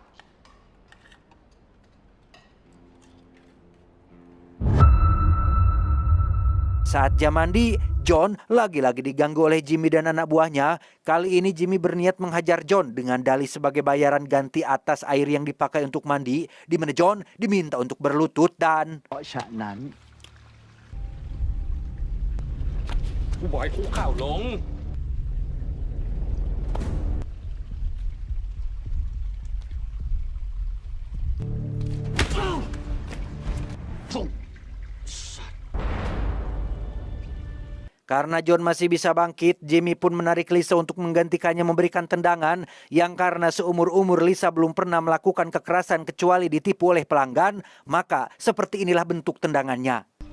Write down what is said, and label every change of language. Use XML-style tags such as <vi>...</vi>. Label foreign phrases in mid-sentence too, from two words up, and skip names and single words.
<id>Saat jam mandi, John lagi-lagi diganggu oleh Jimmy dan anak buahnya. Kali ini Jimmy berniat menghajar John dengan dalih sebagai bayaran ganti atas air yang dipakai untuk mandi, di mana John diminta untuk berlutut dan</id> <th>เพราะฉะนั้น กูบอกให้คุกเข่าลง</th> <id>Karena John masih bisa bangkit, Jimmy pun menarik Lisa untuk menggantikannya memberikan tendangan yang karena seumur-umur Lisa belum pernah melakukan kekerasan kecuali ditipu oleh pelanggan, maka seperti inilah bentuk tendangannya.</id>